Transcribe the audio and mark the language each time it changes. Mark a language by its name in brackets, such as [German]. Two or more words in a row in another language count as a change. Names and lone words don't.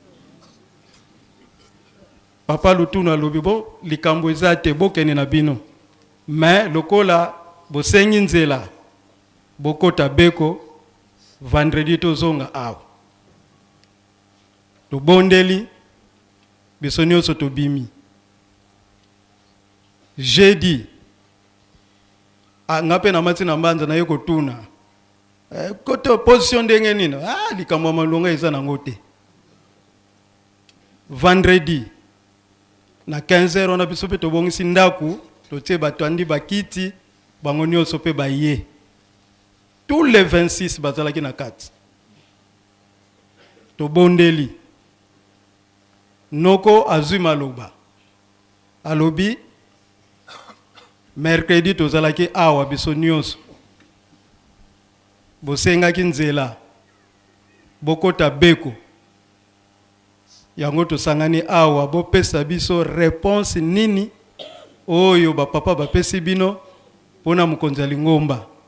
[Lingala] Papa Lutuna alobi bo likambo eza te bokende na bino mais lokola bosengi nzela bokota beko vendredi tozonga awa tobondeli biso nyonso tobimi jeudi nga mpe na mati na mbanza na ye kotuna kote position ndenge nini likambo ya malonga eza nango te. Vendredi na 15h on a biso pe tobongisi ndaku totie bato andi bakiti bango nyonso pe baye [French] tous les 26 [Lingala] bazalaki na kati tobondeli noko azwi maloba alobi mercredi tozalaki awa biso nyonso bosengaki nzela bokota beko yango tosangani awa bopesa biso réponse nini oyo bapapa bapesi bino mpona mokonzi ya lingomba.